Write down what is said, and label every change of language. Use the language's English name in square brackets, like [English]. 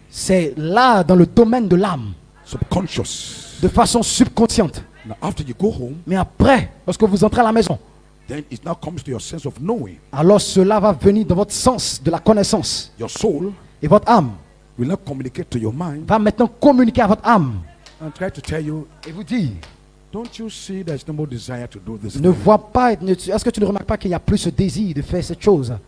[French] c'est là dans le domaine de l'âme, [English] Subconscious. [French] de façon subconsciente. [English] Now after you go home, [French] Mais après, lorsque vous entrez à la maison, [English] then it now comes to your sense of knowing. [French] alors cela va venir dans votre sens de la connaissance. [English] Your soul [French] Et votre âme [English] will now communicate to your mind [French] va maintenant communiquer à votre âme [English] and try to tell you, [French] et vous dire, [English] don't you see there's no more desire to do this? [French] ne [English] thing? [French] vois pas, est-ce que tu ne remarques pas qu'il n'y a plus ce désir de faire cette chose?